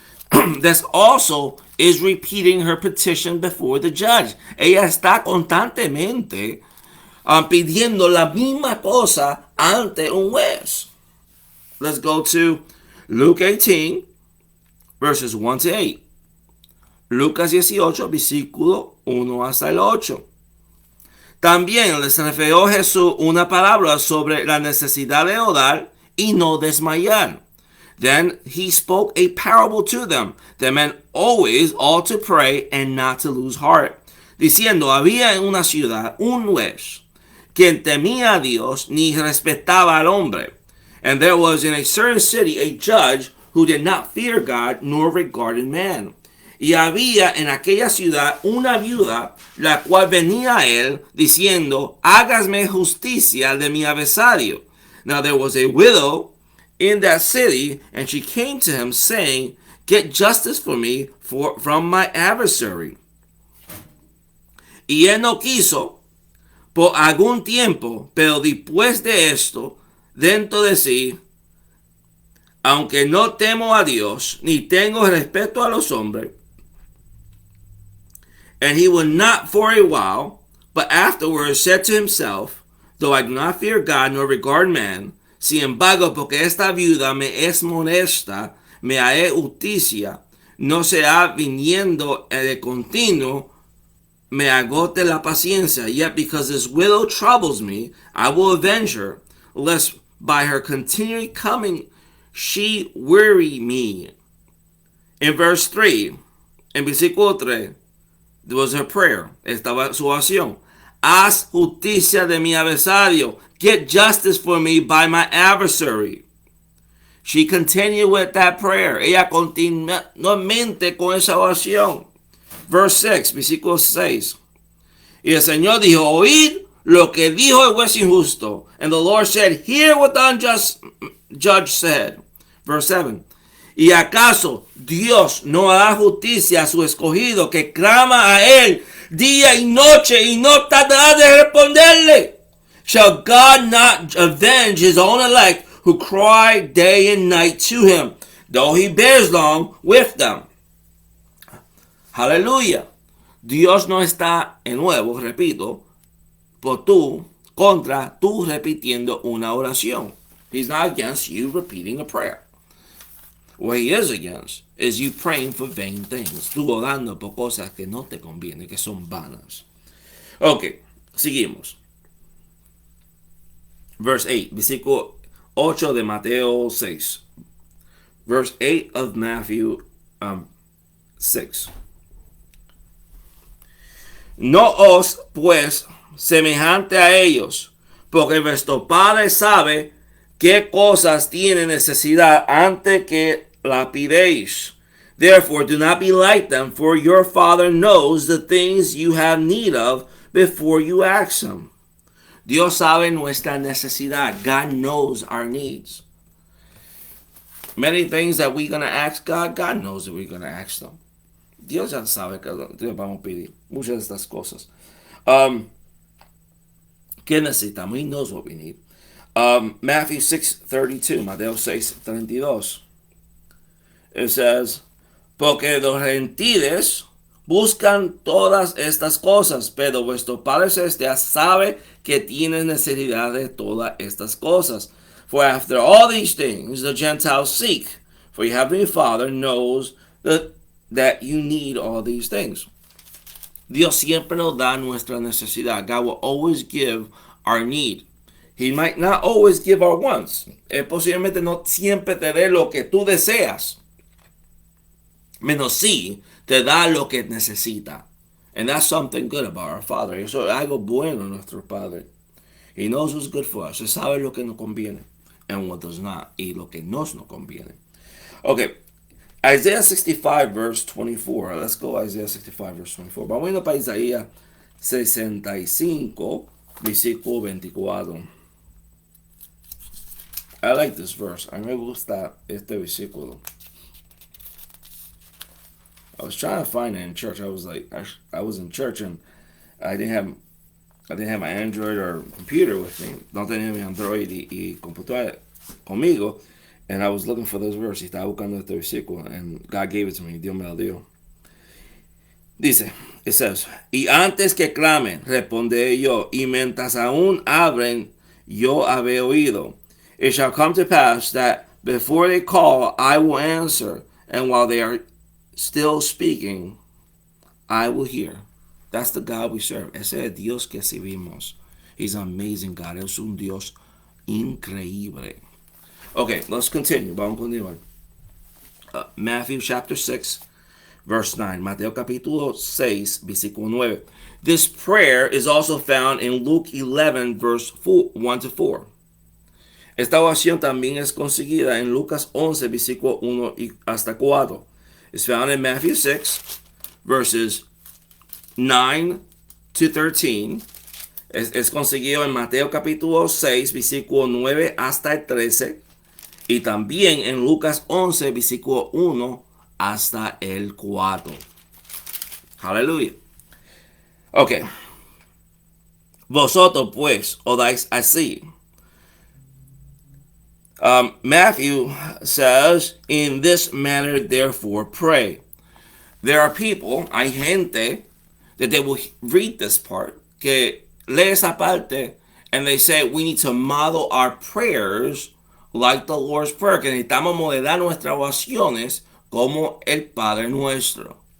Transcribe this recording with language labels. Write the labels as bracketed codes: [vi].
[en] That also is repeating her petition before the judge. [es] Ella está constantemente pidiendo la misma cosa ante un juez. [en] Let's go to Luke 18, verses 1 to 8. [es] Lucas 18, versículo 1 hasta el 8. También les refirió Jesús una palabra sobre la necesidad de orar y no desmayar. [en] Then he spoke a parable to them, that men always ought to pray and not to lose heart, [es] diciendo, había en una ciudad un juez, quien temía a Dios ni respetaba al hombre. [en] And there was in a certain city a judge who did not fear God nor regarded man. [es] Y había en aquella ciudad una viuda, la cual venía a él diciendo, hágasme justicia de mi adversario. [en] Now there was a widow in that city, and she came to him saying, get justice for me from my adversary. [es] Y él no quiso por algún tiempo, pero después de esto, dentro de sí, aunque no temo a Dios, ni tengo respeto a los hombres, [en] and he would not for a while, but afterwards said to himself, though I do not fear God nor regard man, [es] sin embargo, porque esta viuda me es molesta, me haré justicia, no será viniendo de continuo, me agote la paciencia. [en] Yet because this widow troubles me, I will avenge her, lest by her continually coming she weary me. In verse 3, [es] en versículo 3, [en] there was her prayer. [es] Estaba su oración. Haz justicia de mi adversario. [en] Get justice for me by my adversary. She continued with that prayer. [es] Ella continuamente con esa oración. [en] Verse 6, [es] versículo 6. Y el Señor dijo, oíd lo que dijo el juez injusto. [en] And the Lord said, hear what the unjust judge said. Verse 7. [es] ¿Y acaso Dios no hará justicia a su escogido que clama a él día y noche y no tardará de responderle? [en] Shall God not avenge his own elect who cry day and night to him, though he bears long with them? [es] Aleluya. Dios no está, de nuevo, repito, contra tú repitiendo una oración. [en] He's not against you repeating a prayer. What he is against is you praying for vain things. [es] Tú orando por cosas que no te convienen, que son vanas. Ok, seguimos. [en] Verse 8, [es] versículo 8 de Mateo 6. [en] Verse 8 of Matthew 6. [es] No os, pues, semejante a ellos, porque vuestro Padre sabe qué cosas tiene necesidad antes que la pidéis. [en] Therefore, do not be like them, for your Father knows the things you have need of before you ask him. [es] Dios sabe nuestra necesidad. [en] God knows our needs. Many things that we're going to ask God, God knows that we're going to ask them. [es] Dios ya sabe que Dios vamos a pedir muchas de estas cosas. ¿Qué necesitamos? [en] He knows what we need. Matthew 6:32, Mateo 6:32. It says, [es] porque los gentiles buscan todas estas cosas, pero vuestro Padre Celestial sabe que tienes necesidad de todas estas cosas. [en] For after all these things the Gentiles seek, for your heavenly Father knows that you need all these things. [es] Dios siempre nos da nuestra necesidad. [en] God will always give our need. He might not always give our wants. [es] Él posiblemente no siempre te dé lo que tú deseas. Menos sí te da lo que necesita. [en] And that's something good about our Father. [es] Eso es algo bueno de nuestro Padre. [en] He knows what's good for us. [es] Él sabe lo que nos conviene [en] and what does not. [es] Y lo que no conviene. [en] Okay. Isaiah 65 verse 24. Let's go Isaiah 65 verse 24. [es] Vamos a ir para Isaías 65 versículo 24. [en] I like this verse. [es] A mí me gusta este versículo. [en] I was trying to find it in church. I was in church and I didn't have my Android or computer with me. [es] No tenía mi Android y computadora conmigo. [en] And I was looking for this verse. [es] Y estaba buscando este versículo. [en] And God gave it to me. [es] Dios me lo dio. Dice, [en] it says, [es] y antes que clamen, responderé yo. Y mientras aún abren, yo habré oído. [en] It shall come to pass that before they call, I will answer. And while they are still speaking, I will hear. That's the God we serve. [es] Ese es el Dios que servimos. [en] He's an amazing God. [es] Es un Dios increíble. [en] Okay, let's continue. [es] Vamos a continuar. [en] Matthew chapter 6, verse 9. [es] Mateo capítulo 6, versículo 9. [en] This prayer is also found in Luke 11, verse 1 to 4. [es] Esta oración también es conseguida en Lucas 11, versículo 1 y hasta 4. [en] It's found in Matthew 6, verses 9 to 13. [es] Es conseguido en Mateo capítulo 6, versículo 9 hasta el 13. Y también en Lucas 11, versículo 1 hasta el 4. Aleluya. Ok. Vosotros pues oráis así. [en] Matthew says, in this manner therefore pray. There are people, [es] hay gente, [en] that they will read this part, [es] que lee esa parte, [en] and they say we need to model our prayers like the Lord's Prayer, [es] que necesitamos modelar nuestras oraciones como el Padre Nuestro.